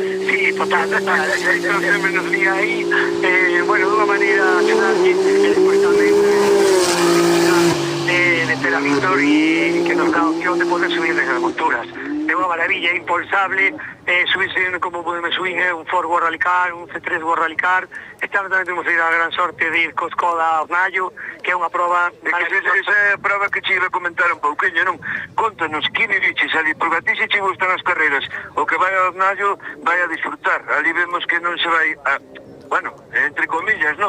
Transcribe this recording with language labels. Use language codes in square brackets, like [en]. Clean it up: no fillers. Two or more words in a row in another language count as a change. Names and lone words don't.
[gl] Sí, total, Víctor sempre nos diga aí, bueno, dunha maneira axudarlle, e despois tamén de ter a Víctor e que nos dá a opción de poder subir desde as monturas. É unha maravilla, é impulsable, subirse como podemos subir, un Ford World Rally Car, un C3 World Rally Car. Este ano tamén temos a gran sorte de ir co Skoda a Ornallo, que é unha prova... Esa é a prova que che iba a comentar un pouquinho, non? Contanos, que me diches ali, porque a ti se che gustan as carreras, o que vai a Ornallo vai a disfrutar. Ali vemos que non se vai a... Bueno, entre comillas, non?